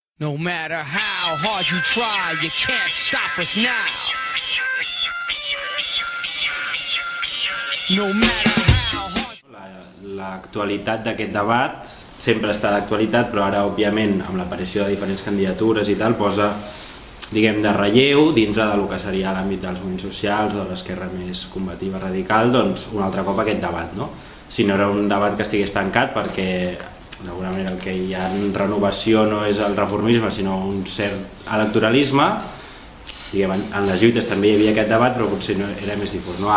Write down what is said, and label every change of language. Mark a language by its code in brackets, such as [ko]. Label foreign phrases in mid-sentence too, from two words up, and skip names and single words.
[en] No matter how hard you try, you can't stop us now. No matter how hard... [ca] L'actualitat d'aquest debat sempre està d'actualitat, però ara, òbviament, amb l'aparició de diferents candidatures i tal, posa, diguem, de relleu dintre del que seria l'àmbit dels moviments socials o de l'esquerra més combativa radical, doncs un altre cop aquest debat, no? Si no era un debat que estigués tancat perquè d'alguna manera el que hi ha en renovació no és el reformisme sinó un cert electoralisme, diguem, en les lluites també hi havia aquest debat però potser no era més difús, no?